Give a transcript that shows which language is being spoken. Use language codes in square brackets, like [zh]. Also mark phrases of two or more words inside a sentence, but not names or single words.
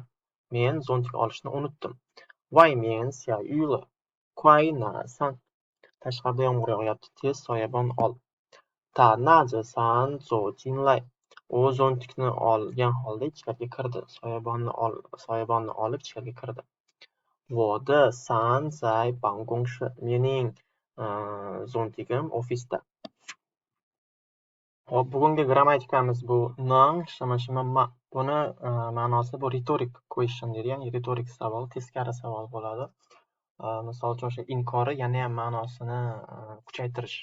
[uz] Men zontik olishni unutdim. [zh] 外面下雨了。快拿伞. [uz] Tashqarida yomg'ir yog'yapti, tez soyabon ol. [zh] 他拿着伞走进来. [uz] U zontikni olgan holda ichkariga kirdi. Soyabonni olib ichkariga kirdi. [zh] 我的伞在办公室. [uz] Mening zontigim ofisda. Hop, bugungi grammatikamiz bu nang shima ma. Buni ma'nosi bu [en] rhetoric question [uz] deydi, ya'ni retorik savol, teskari savol bo'ladi. Misol uchun o'sha inkori yana ham ma'nosini kuchaytirish.